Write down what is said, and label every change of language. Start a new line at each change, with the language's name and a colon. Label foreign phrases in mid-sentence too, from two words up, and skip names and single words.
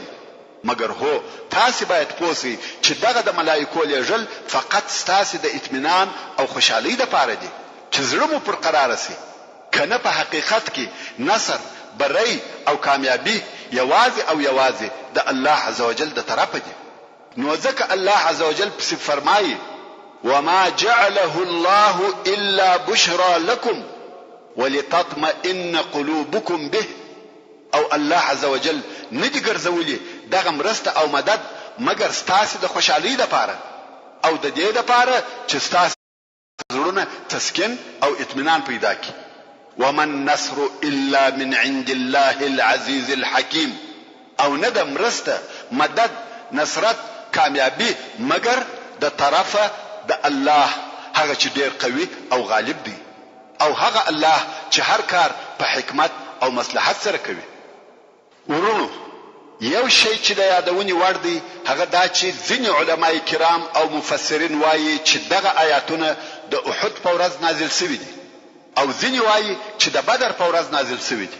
Pashto: مگر هو تاسو باید پوسئ چې دغه د ملائکو لېږل فقط ستاسو د اطمینان او خوشحالۍ د پاره دي چې زړه مو پر قرار شي، کنه په حقیقت کې نصر بری او کامیابی یوازې او یوازې د الله عزوجل د طرفه دي. نو ځکه الله عزوجل په فرمایي
Arabic: وما جعله الله الا بشرى لكم ولتطمئن قلوبكم به
Pashto: او الله عزوجل ندی ګرځولي دغه مرسته او مدد مگر ستاسو د خوشحالۍ لپاره او د دې لپاره چې ستاسو زړونه تسکین او اطمینان پیدا کړي.
Arabic: وما النصر الا من عند الله العزيز الحكيم.
Pashto: او نه د مرسته مدد نصرت کامیابی مگر د طرفه د الله هغه چې ډیر قوي او غالب دی او هغه الله چې هر کار په حکمت او مصلحت سره کوي. ورونو یو شی چې د یادونې وړ دی هغه دا چې ځینې علماء کرام او مفسرین وایي چې دغه آیاتونه د احد په ورځ نازل شوي دي او ځینې وایي چې د بدر په ورځ نازل شوي دي.